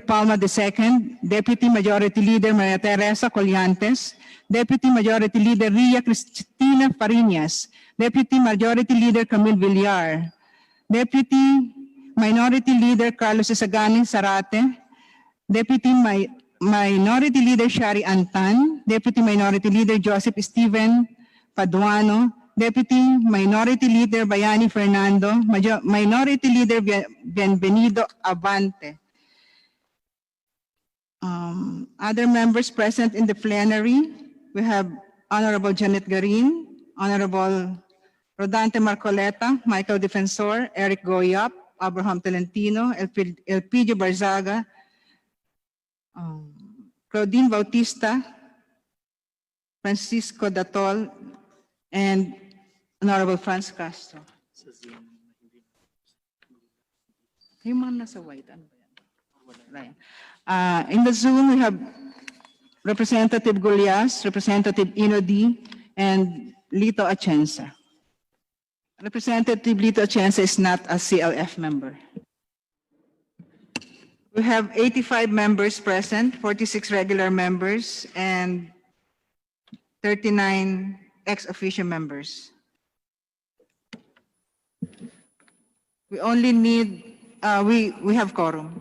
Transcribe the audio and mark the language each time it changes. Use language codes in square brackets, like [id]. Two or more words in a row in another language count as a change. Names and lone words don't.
[en] Palma II, Deputy Majority Leader Maria Teresa Collantes, Deputy Majority Leader Ria Cristina Fariñas, Deputy Majority Leader Camille Villar, Deputy Minority Leader Carlos Isagani Sarate, Deputy Minority Leader Shari Antan, Deputy Minority Leader Joseph Steven Paduano, Deputy Minority Leader Bayani Fernando, Minority Leader Bienvenido Avante. Other members present in the plenary, we have Honorable Janet Garin, Honorable Rodante Marcoleta, Michael Defensor, Eric Goyap, Abraham Tolentino, Elpidio Barzaga, Claudine Bautista, Francisco Datol, and Honorable Franz Castro. [tl] Yung mga nasa white, ano ba yan? [en] In the Zoom, we have Representative Gulyas, Representative Inodi, and Lito Atienza. Representative Lito Atienza is not a CLF member. We have 85 members present, 46 regular members, and 39 ex-officio members. We only need, we have quorum.